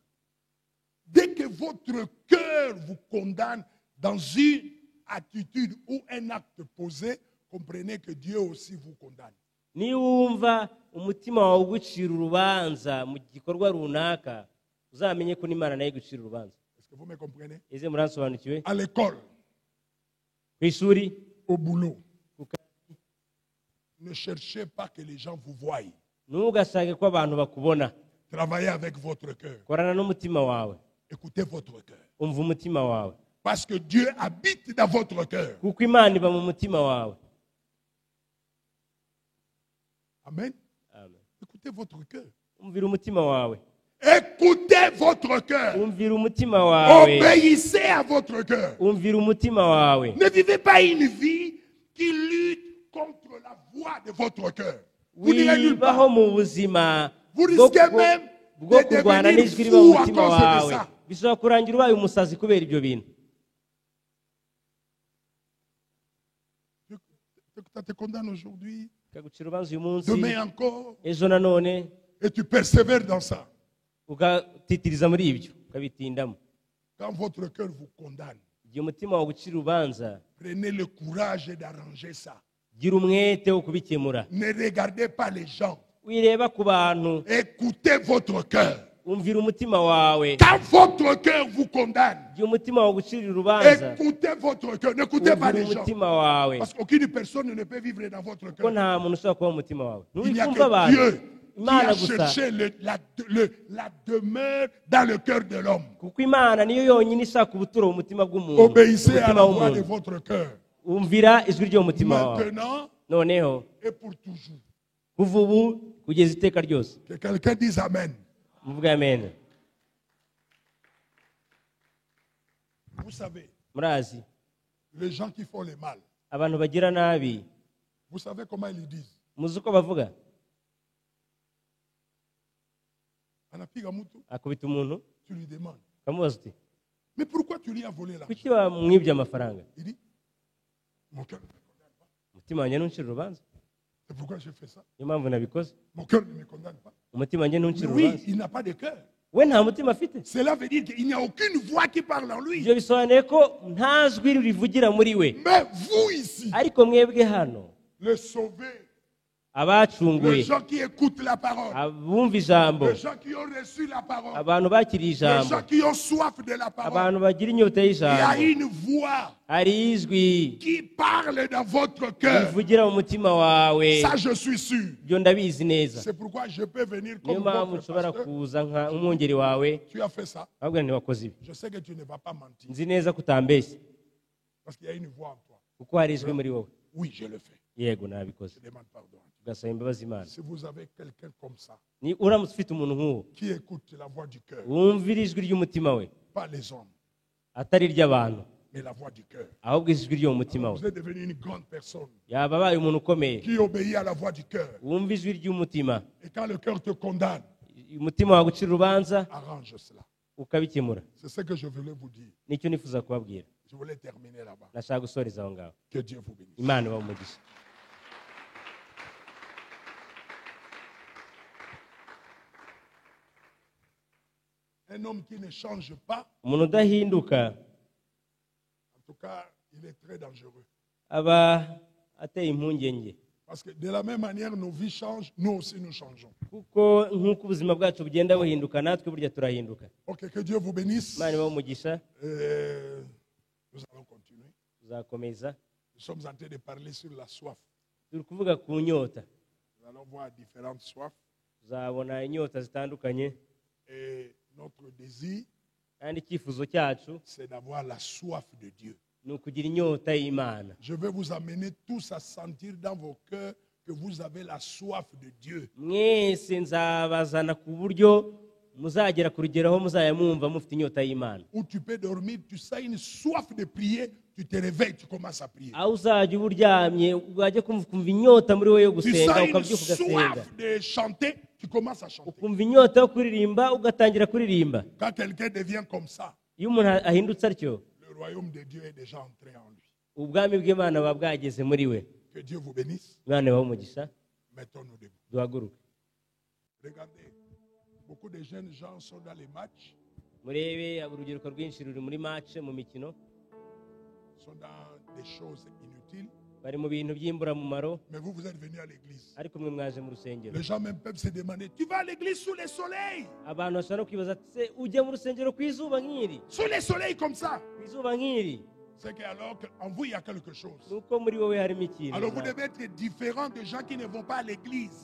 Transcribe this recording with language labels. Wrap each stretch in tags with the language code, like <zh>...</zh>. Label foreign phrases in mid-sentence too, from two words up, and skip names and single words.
<fr>Dès que votre cœur vous condamne dans une attitude ou un acte posé, comprenez que Dieu aussi vous condamne.</fr> <rw>Niba wumva umutima wawe ugucira urubanza mu gikorwa runaka, uzamenye ko n'Imana nayo igucira urubanza.</rw> <fr>Est-ce que vous me comprenez?</fr> <rw>Ese muransobanukiwe?</rw> <fr>À l'école,</fr> <rw>Ku ishuri,</rw> <fr>au boulot,</fr> <rw>ku kazi,</rw> <fr>ne cherchez pas que les gens vous voient.</fr> <rw>ntugashake ko abantu bakubona.</rw> <fr>Travaillez avec votre cœur.</fr> <rw>Korana n'umutima wawe,</rw> <fr>Écoutez votre cœur.</fr> <rw>umva umutima wawe,</rw> <fr>Parce que Dieu habite dans votre cœur.</fr> <rw>kuko Imana iba mu mutima wawe.</rw> <fr>Amen.</fr> <rw>Amen.</rw> <fr>Écoutez votre cœur.</fr> <rw>Umvira umutima wawe,</rw> <fr>Écoutez votre cœur.</fr> <rw>umvira umutima wawe,</rw> <fr>Obéissez à votre cœur.</fr> <rw>umvira umutima wawe.</rw> <fr>Ne vivez pas une vie qui lutte contre la voix de votre cœur. Vous n'irez nulle part.</fr> <rw>Wibaho mu buzima</rw> <fr>Vous risquez même</fr> <rw>bwo</rw> <fr>de</fr> <rw>kurwana</rw> <fr>devenir</fr> <rw>n'ijwi riba mu</rw> <fr>fou à</fr> <rw>mutima</rw> <fr>cause de</fr> <rw>wawe.</rw> <fr>ça.</fr> <rw>Bishobora kurangira ubaye umusazi kubera ibyo bintu.</rw> <fr>Ça te condamne aujourd'hui,</fr> <rw>Kagucira urubanza uyu munsi,</rw> <fr>demain encore,</fr> <rw>ejo nanone,</rw> <fr>et tu persévères dans ça.</fr> <rw>ugatitiriza muri ibyo, ukabitindamo.</rw> <fr>Quand votre cœur vous condamne,</fr> <rw>Igihe umutima wawe ugucira urubanza,</rw> <fr>prenez le courage d'arranger ça.</fr> <rw>gira umwete wo kubikemura.</rw> <fr>Ne regardez pas les gens.</fr> <rw>Wireba ku bantu,</rw> <fr>Écoutez votre cœur.</fr> <rw>umvira umutima wawe.</rw> <fr>Quand votre cœur vous condamne,</fr> <rw>Igihe umutima wawe ugucira urubanza,</rw> <fr>écoutez votre cœur. N'écoutez pas</fr> <rw>umvira</rw> <fr>les gens.</fr> <rw>umutima wawe.</rw> <fr>Parce qu'aucune personne ne peut vivre dans votre</fr> <rw>Kuko</rw> <fr>cœur.</fr> <rw>nta muntu ushobora kuba mu mutima wawe.</rw> <fr>Il n'y a</fr> <rw>Ntukumva</rw> <fr>que</fr> <rw>abantu.</rw> <fr>Dieu qui</fr> <rw>Imana</rw> <fr>a</fr> <rw>gusa.</rw> <fr>cherché la demeure dans le cœur de l'homme.</fr> <rw>Kuko Imana niyo yonyine ishaka ubuturo mu mutima bw'umuntu.</rw> <fr>Obéissez à</fr> <rw>Umutima</rw> <fr>la voix de</fr> <rw>w'umuntu.</rw> <fr>votre cœur.</fr> <rw>Umvira ijwi ryo mu mutima wawe.</rw> <fr>Maintenant</fr> <rw>Noneho</rw> <fr>et pour toujours.</fr> <rw>kuva ubu kugeza iteka ryose.</rw> <fr>Que quelqu'un dise Amen.</fr> <rw>Muvuge amen.</rw> <fr>Vous savez,</fr> <rw>Murazi,</rw> <fr>les gens qui font le mal,</fr> <rw>abantu bagira nabi,</rw> <fr>vous savez comment ils disent?</fr> <rw>muzi uko bavuga?</rw> <sw>Anapiga mtu,</sw> <rw>Akubita umuntu,</rw> <fr>tu lui demandes.</fr> <rw>ukamubaza uti,</rw> <fr>Mais pourquoi tu lui as volé là?</fr> <rw>kuki wamwibye amafaranga?</rw> <fr>Il dit, mon cœur ne me condamne pas.</fr> <rw>Umutima wanjye ntuncira urubanza.</rw> <fr>C'est pourquoi je fais ça.</fr> <rw>Niyo mpamvu nabikoze.</rw> <fr>Mon cœur ne me condamne pas.</fr> <rw>Umutima wanjye</rw> <fr>Mais</fr> <rw>ntuncira</rw> <fr>oui,</fr> <rw>urubanza.</rw> <fr>il n'a pas de cœur.</fr> <rw>We nta mutima afite.</rw> <fr>Cela veut dire qu'il n'y a aucune voix qui parle en lui.</fr> <rw>Ibyo bisobanuye ko nta jwi rivugira muri we.</rw> <fr>Mais vous ici,</fr> <rw>Ariko mwebwe hano,</rw> <fr>les sauvés,</fr> <rw>abacunguwe,</rw> <fr>les gens qui écoutent la parole,</fr> <rw>abumva ijambo,</rw> <fr>les gens qui ont reçu la parole,</fr> <rw>abantu bakiriye</rw> <fr>les gens</fr> <rw>ijambo,</rw> <fr>qui ont soif de la parole,</fr> <rw>abantu bagira inyota</rw> <fr>il y a</fr> <rw>y'ijambo,</rw> <fr>une voix</fr> <rw>hari ijwi</rw> <fr>qui parle dans votre cœur.</fr> <rw>rivugira mu mutima wawe.</rw> <fr>Ça, je suis sûr.</fr> <rw>Ibyo ndabizi neza.</rw> <fr>C'est pourquoi je peux venir</fr> <rw>Niyo</rw> <fr>comme</fr> <rw>mpamvu</rw> <fr>votre</fr> <rw>nshobora</rw> <fr>pasteur.</fr> <rw>kuza nk'umwungeri wawe,</rw> <fr>Tu as fait ça.</fr> <rw>ahubwo ntiwakoze ibi.</rw> <fr>Je sais que tu ne vas pas mentir.</fr> <rw>Nzi neza ko utambeshye,</rw> <fr>Parce qu'il y a une voix en toi.</fr> <rw>kuko hari ijwi muri wowe.</rw> <fr>Oui, je le fais.</fr> <rw>Yego nabikoze.</rw> <fr>Je demande pardon.</fr> <rw>Ugasaba imbabazi Imana.</rw> <fr>Si vous avez quelqu'un comme ça,</fr> <rw>Ni uramutse ufite umuntu nk'uwo,</rw> <fr>qui écoute la voix du cœur,</fr> <rw>wumvira ijwi ry'umutima we,</rw> <fr>pas les hommes,</fr> <rw>atari iry'abantu,</rw> <fr>mais la voix du cœur.</fr> <rw>ahubwo ijwi ryo mu mutima we</rw> <fr>Vous êtes devenu une grande personne</fr> <rw>yaba abaye umuntu ukomeye</rw> <fr>qui obéit à la voix du cœur.</fr> <rw>wumva ijwi ry'umutima</rw> <fr>Et quand le cœur te condamne,</fr> <rw>umutima wawe ucira urubanza</rw> <fr>arrange cela.</fr> <rw>ukabikemura.</rw> <fr>C'est ce que je voulais vous dire.</fr> <rw>nicyo nifuza kubabwira.</rw> <fr>Je voulais terminer là-bas.</fr> <rw>nashaka gusoreza aho ngaho.</rw> <fr>Que Dieu vous bénisse.</fr> <rw>imana ibahe umugisha.</rw> <fr>Un homme qui ne change pas,</fr> <rw>umuntu udahinduka</rw> <fr>en tout cas, il est très dangereux.</fr> <rw>aba ateye impungenge.</rw> <fr>Parce que de la même manière, nos vies changent, nous aussi nous changeons.</fr> <rw>kuko nk'uko ubuzima bwacu bugenda buhinduka natwe burya turahinduka.</rw> <fr>Ok, que Dieu vous bénisse.</fr> <rw>imana ibahe umugisha.</rw> <fr>Nous allons continuer.</fr> <rw>tuzakomeza.</rw> <fr>Nous sommes en train de parler sur la soif.</fr> <rw>turi kuvuga ku nyota.</rw> <fr>Nous allons voir différentes soifs.</fr> <rw>tuzabona inyota zitandukanye.</rw> <fr>Et notre désir,</fr> <rw>kandi icyifuzo cyacu</rw> <fr>c'est d'avoir la soif de Dieu.</fr> <rw>ni ukugira inyota y'imana.</rw> <fr>Je vais vous amener tous à sentir dans vos cœurs que vous avez la soif de Dieu.</fr> <rw>mwese nzabazana ku buryo muzagera ku rugero aho muzajya mwumva mufite inyota y'imana.</rw> <fr>Où tu peux dormir, tu sens une soif de prier, tu te réveilles, tu commences à prier.</fr> <rw>aho uzajya uba uryamye wajya kumva inyota muri wowe yo</rw> <fr>Tu</fr> <rw>gusenga</rw> <fr>sens une</fr> <rw>ukabyuka ugasenga.</rw> <fr>soif de chanter, tu commences à chanter.</fr> <rw>ukumva inyota yo kuririmba ugatangira kuririmba.</rw> <fr>Quand quelqu'un devient comme ça,</fr> <rw>iyo umuntu ahindutse atyo</rw> <fr>le royaume de Dieu est déjà entré en lui.</fr> <rw>ubwami bw'imana buba bwageze muri we.</rw> <fr>Que Dieu vous bénisse.</fr> <rw>imana ibahe umugisha.</rw> <fr>Mettons-nous debout.</fr> <rw>duhaguruke.</rw> <fr>Regardez, beaucoup de jeunes gens sont dans les matchs,</fr> <rw>murebe urubyiruko rwinshi ruri muri match mu mikino.</rw> <fr>sont dans des choses inutiles.</fr> <rw>bari mu bintu by'imburamumaro.</rw> <fr>Mais vous, vous êtes venus à l'église.</fr> <rw>ariko mwe mwaje mu rusengero.</rw> <fr>Les gens même peuvent se demander, tu vas à l'église sous le soleil?</fr> <rw>abantu bashobora no kwibaza ati se ujya mu rusengero ku izuba nk'iri?</rw> <fr>Sous le soleil comme ça.</fr> <rw>ku izuba nk'iri?</rw> <fr>C'est qu'alors qu'en vous, il y a quelque chose.</fr> <rw>nuko muri wowe harimo ikintu.</rw> <fr>Alors vous devez être différent des gens qui ne vont pas à l'église.</fr>